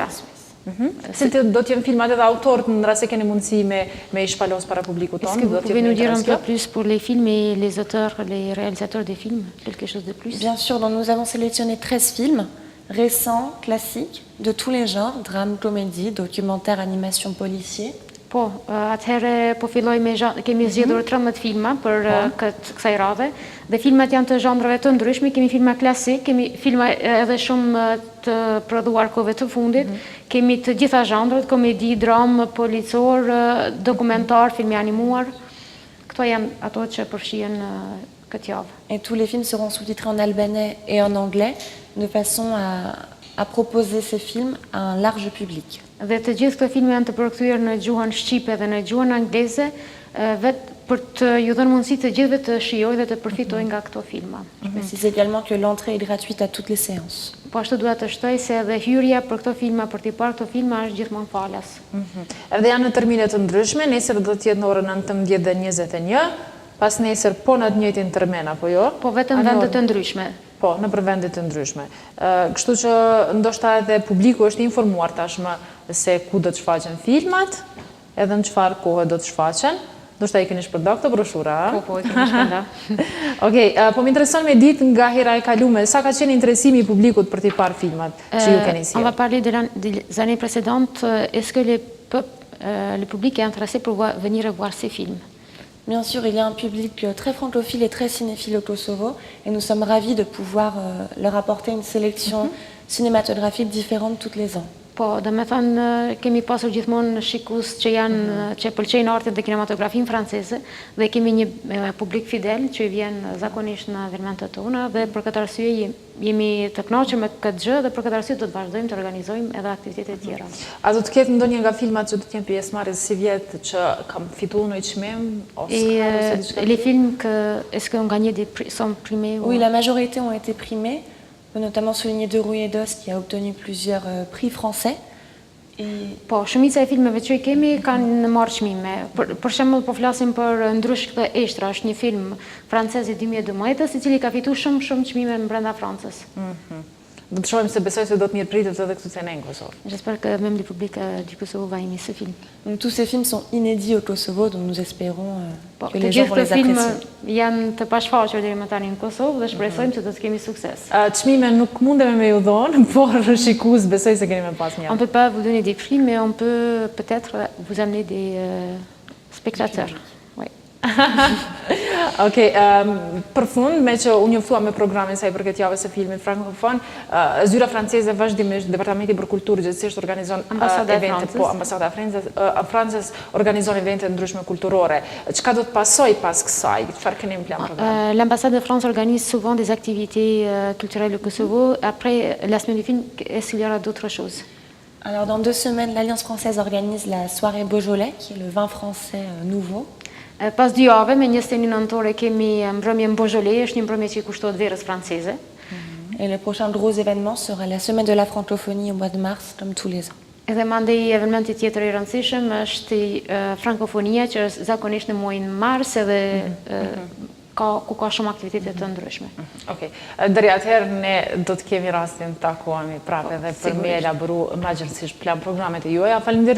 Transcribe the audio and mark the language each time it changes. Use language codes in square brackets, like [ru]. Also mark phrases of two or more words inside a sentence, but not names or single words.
[sq] Si do të jenë filmat edhe autorët në rast se keni mundësi me i shpalos para publikut tonë? [fr] Est-ce que vous pouvez nous dire un peu plus pour les films et les auteurs, les réalisateurs des films, quelque chose de plus? Bien sûr, donc nous avons sélectionné 13 films récents, classiques, de tous les genres, drame, comédie, documentaire, animation, policier. [sq] Po, atëherë po filloj me kemi zgjedhur 13 filma për kësaj radhe dhe filmat janë të zhanreve të ndryshme, kemi filma klasik, kemi filma edhe shumë të prodhuar kohëve të fundit, kemi të gjitha zhanret, komedi, dramë, policor, dokumentar, filmi animuar. Këto janë ato që përfshihen këtë javë. [fr] Et tous les films seront sous-titrés en albanais et en anglais de façon à proposer ces films à un large public. [sq] Dhe të gjithë këto filma janë të përkthyer në gjuhën shqipe dhe në gjuhën angleze, vetë për të ju dhënë mundësi të gjithëve të shijojnë dhe të përfitojnë nga këto filma. [fr] Je précise également que l'entrée est gratuite à toutes les séances. [sq] Po ashtu dua të shtoj se edhe hyrja për këto filma, për t'i parë këto filma është gjithmonë falas. Edhe janë në termine të ndryshme, nesër do të jetë në orën 19 dhe 21, pas nesër po në të njëjtin termen apo jo? Po vetëm vende të ndryshme. Po, në për vendet të ndryshme. Kështu që ndoshta edhe publiku është informuar tashmë se ku do të shfaqen filmat, edhe në çfarë kohë do të shfaqen. Ndoshta i keni shpërndar këtë broshura, a? Po, i keni shpërndar. Okej, po më intereson me ditë nga hera e kalume, sa ka qenë interesimi i publikut për t'i parë filmat që ju keni sjellë? [fr] On va parler des années précédentes. Est-ce que le public est intéressé pour venir voir ces films? Bien sûr, il y a un public très francophile et très cinéphile au Kosovo et nous sommes ravis de pouvoir leur apporter une sélection cinématographique différente tous les ans. [sq] Po, do me thënë, kemi pasur gjithmonë shikus që janë, që pëlqejnë artin dhe kinematografin franceze, dhe kemi një publik fidel që i vjen zakonisht në evenimentet tona, dhe për këtë arsye jemi të kënaqur me këtë gjë dhe për këtë arsye do të vazhdojmë të organizojmë edhe aktivitete tjera. A do të ketë ndonjë nga filmat që do të jenë pjesëmarrës si vjet që kam fituar në çmim Oscar ose diçka? [fr] Les films est-ce qu'on gagnait des prix, sont primés? Oui, la majorité ont été primés. On peut notamment souligner De Rouille d'Os qui a obtenu plusieurs prix français. [sq] Po, shumica e filmeve që i kemi kanë marrë çmime. Për shembull, po flasim për Ndrushk dhe Eshtra, është një film francez i 2012, i cili ka fituar shumë çmime brenda Francës. Do të shohim se besoj se do të mirëpritet edhe këtu në Kosovë. [fr] J'espère que même le public du Kosovo va aimer ce film. Donc tous ces films sont inédits au Kosovo, donc nous espérons que [sq] Të [fr] les gens vont [sq] gjithë [fr] les [sq] këto filma [fr] apprécier. [sq] janë të pashfaqur deri më tani në Kosovë dhe shpresojmë se do të kemi sukses. Çmime nuk mundemi me ju dhënë, por shikues besoj se keni me pas [fr] On [sq] mjaft. [fr] peut pas vous donner des prix, mais on peut peut-être vous amener des spectateurs. Oui. [sq] Okej, për fund, me që unë njoftua me programin sa i përket javës së filmit frankofon, zyra franceze vazhdimisht, Departamenti për Kulturë gjithsesi organizon evente, po Ambasada e Francës organizon evente ndryshme kulturore. Çka do të pasojë pas kësaj? Çfarë keni në plan program? [fr] L'ambassade de France organise souvent des activités culturelles au Kosovo. Après la semaine du film, est-ce qu'il y aura d'autres choses? Alors dans 2 semaines, l'Alliance française organise la soirée Beaujolais, qui est le vin français nouveau. [sq] Pas 2 javë, me 21 nëntore kemi mbrëmjen Beaujolais, është një mbrëmje që i kushtohet verës franceze. [fr] Et le prochain gros événement sera la semaine de la francophonie au mois de mars, comme tous les ans. [sq] Edhe mandej eventi tjetër i rëndësishëm është frankofonia, që është zakonisht në muajin mars edhe ku ka shumë aktivitete të ndryshme. Okej, deri atëherë ne do të kemi rastin të takohemi prapë edhe për me elaboru më gjithësisht plan programet e juaja.